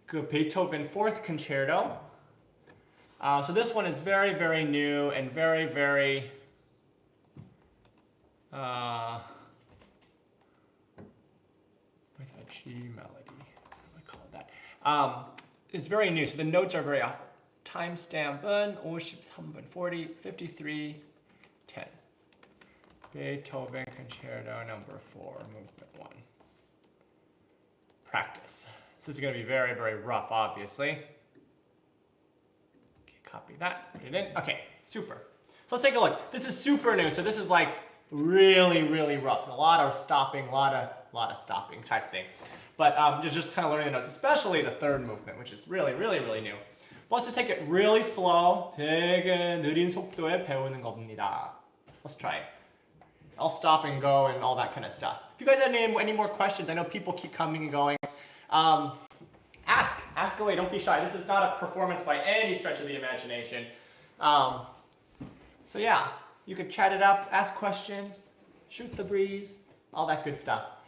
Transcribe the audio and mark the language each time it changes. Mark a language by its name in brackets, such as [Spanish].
[English] Beethoven Fourth Concerto. So this one is very, very new and very, very with a G melody. What do I call it that? It's very new, so the notes are very off. [Korean] Timestamp은 53분 40, 53, 10. [English] Beethoven Concerto No. 4, Movement 1. Practice. So this is going to be very, very rough, obviously. Okay, copy that, put it in. Okay, super. So let's take a look. This is super new, so this is like really, really rough. A lot of stopping, a lot of stopping type thing. But just kind of learning the notes, especially the third movement, which is really, really, really new. Let's just take it really slow. [Korean] 되게 느린 속도에 배우는 겁니다. [English] Let's try it. I'll stop and go and all that kind of stuff. If you guys have any more questions, I know people keep coming and going. Ask away, don't be shy. This is not a performance by any stretch of the imagination. So yeah, you could chat it up, ask questions, shoot the breeze, all that good stuff.